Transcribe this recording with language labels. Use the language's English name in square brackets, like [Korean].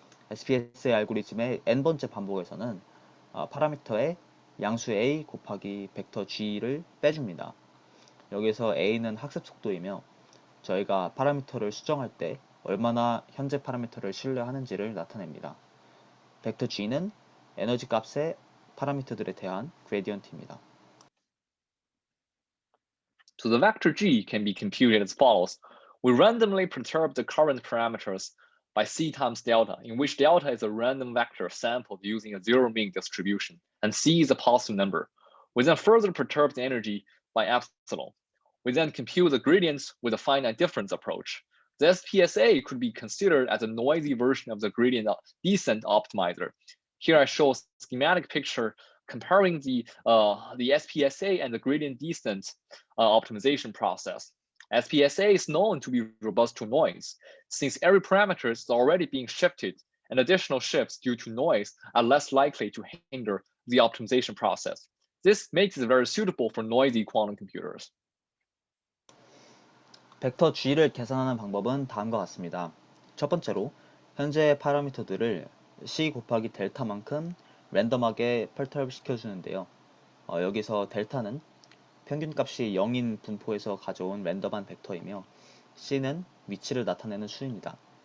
[Korean] SPSA 알고리즘의 n번째 반복에서는 파라미터에 양수 A 곱하기 벡터 G를 빼줍니다. 여기서 A는 학습 속도이며 저희가 파라미터를 수정할 때 얼마나 현재 파라미터를 신뢰하는지를 나타냅니다. 벡터 G는 에너지 값의 파라미터들에 대한 그레디언트입니다. [English] So the vector G can be computed as follows. We randomly perturb the current parameters by C times delta, in which delta is a random vector sampled using a zero mean distribution, and C is a positive number. We then further perturb the energy by epsilon. We then compute the gradients with a finite difference approach. The SPSA could be considered as a noisy version of the gradient descent optimizer. Here I show a schematic picture comparing the SPSA and the gradient descent optimization process. SPSA is known to be robust to noise, since every parameter is already being shifted, and additional shifts due to noise are less likely to hinder the optimization process. This makes it very suitable for noisy quantum computers. [Korean] 벡터 G를 계산하는 방법은 다음과 같습니다. 첫 번째로 현재 파라미터들을 C 곱하기 델타만큼 랜덤하게 펄터럽 시켜주는데요. 여기서 델타는 평균값이 0인 분포에서 가져온 랜덤한 벡터이며 C는 위치를 나타내는 수입니다.